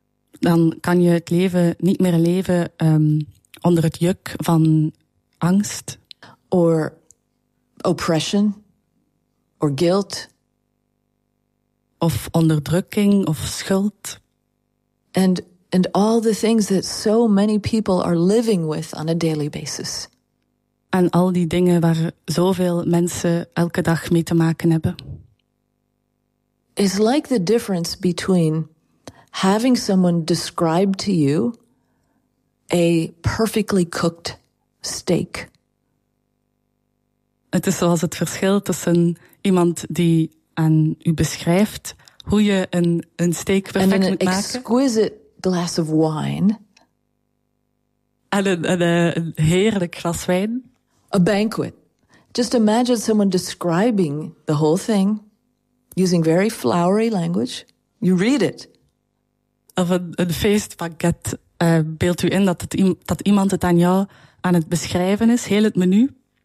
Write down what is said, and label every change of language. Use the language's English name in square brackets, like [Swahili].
[Dutch] Dan kan je het leven niet meer leven onder het juk van angst, [English] or oppression, or guilt, [Dutch] of onderdrukking of schuld. [English] And all the things that so many people are living with on a daily basis. [Dutch] En al die dingen waar zoveel mensen elke dag mee te maken hebben. [English] It's like the difference between having someone describe to you a perfectly cooked steak. [Dutch] Het is zoals het verschil tussen iemand die aan u beschrijft hoe je een steak perfect moet maken. [English] And an exquisite glass of wine. [Dutch] En een heerlijk glas wijn. [English] A banquet. Just imagine someone describing the whole thing using very flowery language. You read it. [Dutch] Of een feestpakket. Beeld u in dat iemand het aan jou aan het beschrijven is, heel het menu.